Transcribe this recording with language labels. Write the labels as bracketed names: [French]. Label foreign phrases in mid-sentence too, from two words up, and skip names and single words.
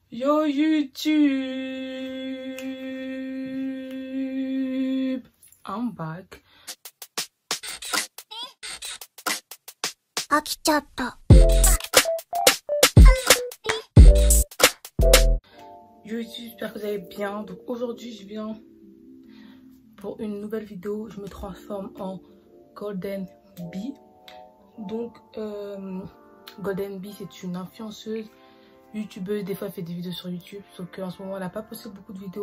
[English] Yo YouTube, I'm back. [Japanese] 飽きちゃった。 [French] YouTube, j'espère que vous allez bien. Donc aujourd'hui je viens pour une nouvelle vidéo. Je me transforme en Golden Bee. Donc Golden Bee, c'est une influenceuse, youtubeuse. Des fois elle fait des vidéos sur YouTube, sauf qu'en ce moment elle n'a pas posté beaucoup de vidéos.